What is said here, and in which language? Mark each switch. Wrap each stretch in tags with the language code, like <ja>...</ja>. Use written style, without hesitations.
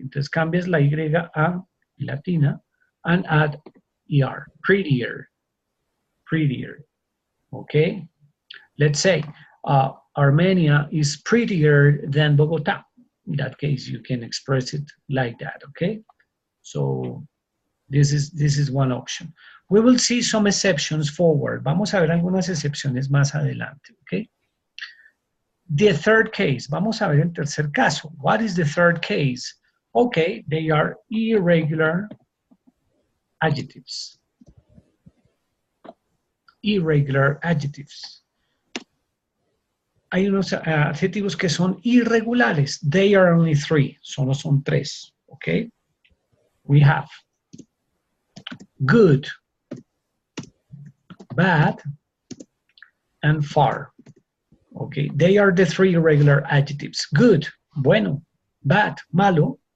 <es>Entonces cambias la Y a latina</es> <en>and add ER, prettier, prettier, okay? Let's say Armenia is prettier than Bogota. In that case, you can express it like that, okay? So this is one option. We will see some exceptions forward.</en> <es>Vamos a ver algunas excepciones más adelante, okay?</es> <en>The third case,</en> <es>vamos a ver el tercer caso.</es> <en>What is the third case? Okay, they are irregular adjectives. Irregular adjectives.</en> <es>Hay unos adjetivos que son irregulares.</es> <en>They are only 3,</en> <es>solo son 3,</es> <en>okay? We have good, bad, and far. Okay, they are the 3 irregular adjectives. Good, bueno. Bad, malo.</en>